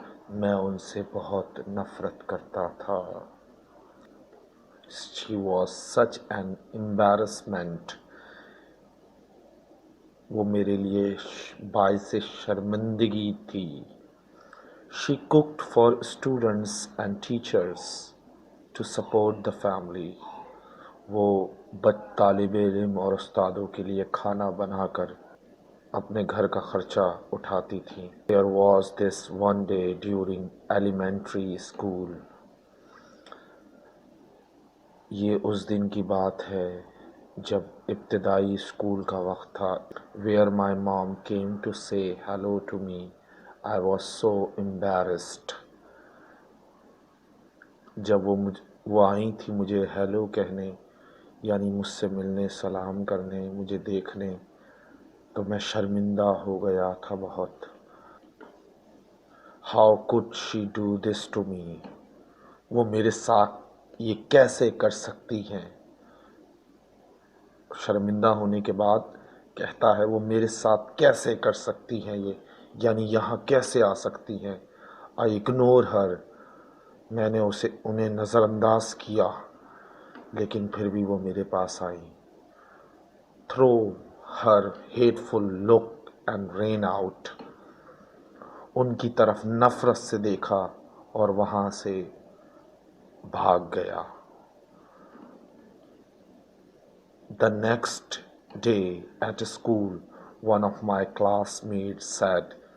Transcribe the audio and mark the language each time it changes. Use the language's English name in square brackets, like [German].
[Hindi] मैं उनसे बहुत नफरत करता था. [English] She was such an embarrassment. [Hindi] वो मेरे लिए बाइसे शर्मिंदगी थी. [English] She cooked for students and teachers to support the family. [Hindi] वो तालिब इल्म और उस्तादों के लिए खाना बनाकर अपने घर का खर्चा उठाती थी. [English] There was this one day during elementary school. [Hindi] ये उस दिन की बात है जब इब्तिदाई स्कूल का वक्त था. [English] Where my mom came to say hello to me. I was so embarrassed. [Hindi] जब वो आई थी मुझे हेलो कहने, यानी मुझसे मिलने, सलाम करने, मुझे देखने, तो मैं शर्मिंदा हो गया था बहुत. [English] How could she do this to me? [Hindi] वो मेरे साथ ये कैसे कर सकती हैं? शर्मिंदा होने के बाद कहता है वो मेरे साथ कैसे कर सकती हैं ये, यानी यहाँ कैसे आ सकती हैं. [English] I ignore her. [Hindi] मैंने उन्हें नज़रअंदाज किया, लेकिन फिर भी वो मेरे पास आई. [English] Throw her hateful look and ran out. [Hindi] उनकी तरफ नफरत से देखा और वहाँ से भाग गया. [English] The next day at school, one of my classmates said.